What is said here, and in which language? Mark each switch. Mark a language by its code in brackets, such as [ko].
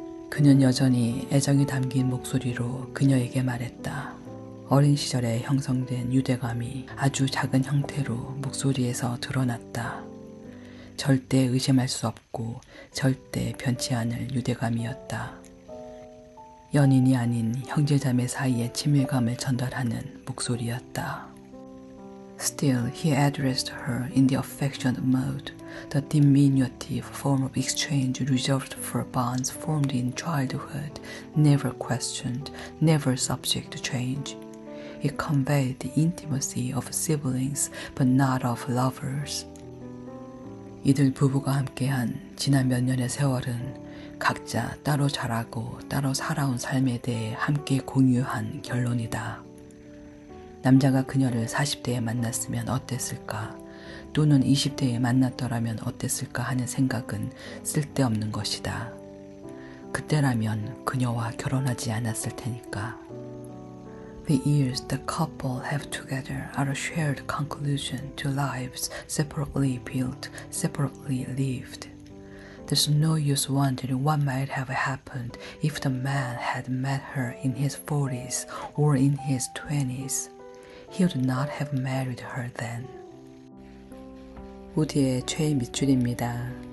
[ko] 그는 여전히 애정이 담긴 목소리로 그녀에게 말했다. 어린 시절에 형성된 유대감이 아주 작은 형태로 목소리에서 드러났다. 절대 의심할 수 없고 절대 변치 않을 유대감이었다. 연인이 아닌 형제자매 사이의 친밀감을 전달하는 목소리였다. [en] Still, he addressed her in the affectionate mode, the diminutive form of exchange reserved for bonds formed in childhood, never questioned, never subject to change. It conveyed the intimacy of siblings, but not of lovers. [ko] 이들 부부가 함께한 지난 몇 년의 세월은 각자 따로 자라고 따로 살아온 삶에 대해 함께 공유한 결론이다. 남자가 그녀를 40대에 만났으면 어땠을까? 또는 20대에 만났더라면 어땠을까 하는 생각은 쓸데없는 것이다. 그때라면 그녀와 결혼하지 않았을 테니까. [en] The years the couple have together are a shared conclusion to lives separately built, separately lived. There's no use wondering what might have happened if the man had met her in his 40s or in his 20s. He would not have married her then. [ko] 우디의 최애 밑줄입니다.